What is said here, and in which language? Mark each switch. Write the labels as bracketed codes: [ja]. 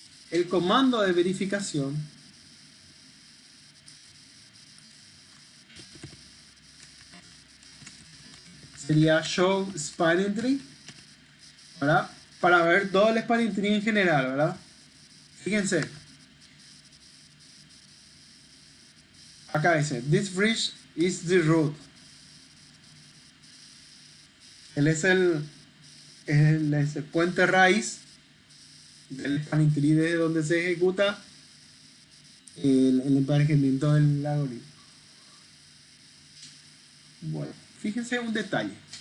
[es] El comando de verificación sería show spanning tree, ¿verdad? Para ver todo el spanning tree en general, ¿verdad? Fíjense. Acá dice, [en] this bridge is the root. [es] Él es el puente raíz del spanning tree de donde se ejecuta el emparejamiento del algoritmo. Bueno, fíjense un detalle.